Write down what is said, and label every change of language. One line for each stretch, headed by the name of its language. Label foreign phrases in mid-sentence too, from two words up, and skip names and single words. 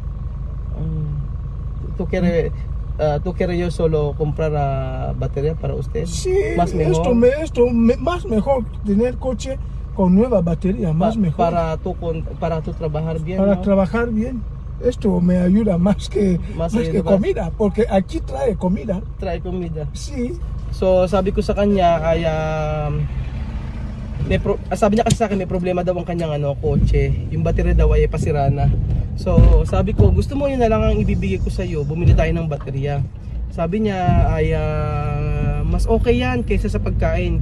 Spanish: ¿Tú quieres yo solo comprar batería para usted? Sí, Más mejor. más mejor tener coche con nueva batería, más mejor. Para tú trabajar bien, Para ¿no? trabajar bien. Esto me ayuda más que ayuda más. comida, porque aquí trae comida. Trae comida. Sí,
Filipino: So sabi ko sa kanya ay sabi niya kasi sa akin may problema daw ang kanyang kotse. Yung battery daw ay pasira na. So sabi ko, gusto mo yun na lang ang ibibigay ko sa iyo, bumili tayo ng baterya. Sabi niya ay mas okay yan kaysa sa pagkain.